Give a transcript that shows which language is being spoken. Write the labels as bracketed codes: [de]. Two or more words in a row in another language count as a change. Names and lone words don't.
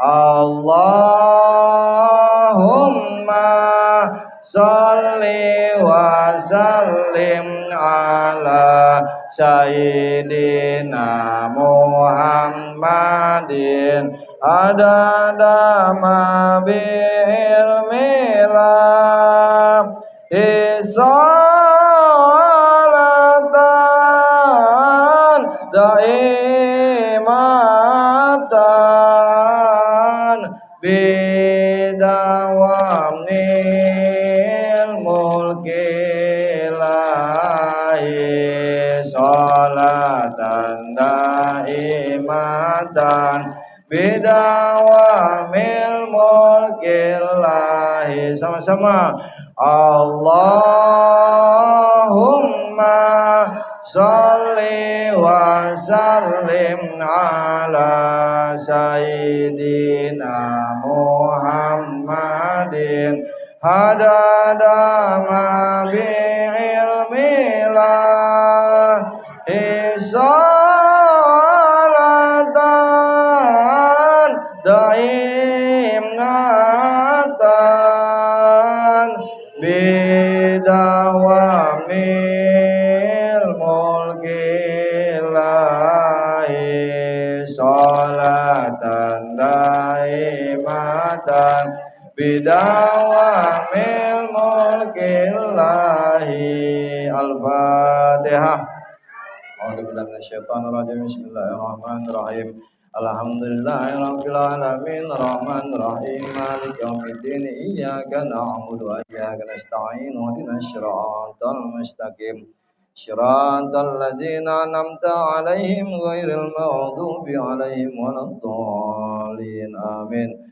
[ar] اللهم صل وسلم على سيدنا محمد عدد ما ب علم الله صلاة دائمة بدوام ملك الله صلاة دائمة بدوام ملك الله. [id] Sama-sama. [ar] اللهم صل وسلم على سيدنا محمد عدد ما بعلم الله صلاة دائمة بدوام ملك الله صلاة دائمة بدوام ملك الله. Al-Fatihah. أعوذ بالله من الشيطان الرجيم بسم الله الرحمن الرحيم. الحمد لله رب العالمين الرحمن الرحيم مالك يوم الدين إياك نعبد وإياك نستعين اهدنا الصراط المستقيم صراط الذين أنعمت عليهم غير المغضوب عليهم ولا الضالين آمين.